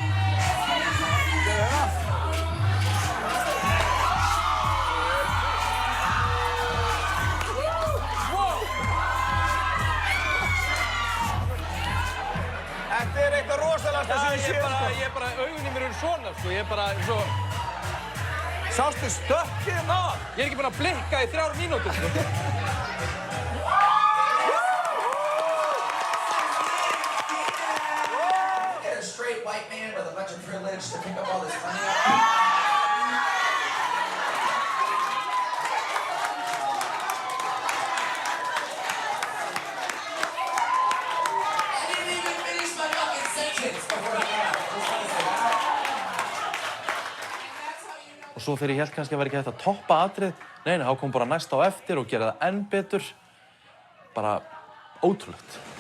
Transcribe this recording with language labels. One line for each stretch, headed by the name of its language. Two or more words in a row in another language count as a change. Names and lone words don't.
Icelandic: Þetta er eitthvað rosalegt sem ég sé, sko. Ég er bara, augun í mér eru svona, sko. Ég er bara svo... Sástu stökkið maður? Ég er ekki búinn að blikka í 3 mínútur, sko.
English: Straight white man with a bunch of privilege to pick up all this money. I didn't even finish my fucking sentence before he left.
Icelandic: Og svo þegar ég held kannski að vera ekki hægt að toppa atrið, nei, þá kom bara næst á eftir og gera það enn betur. Bara ótrúlegt.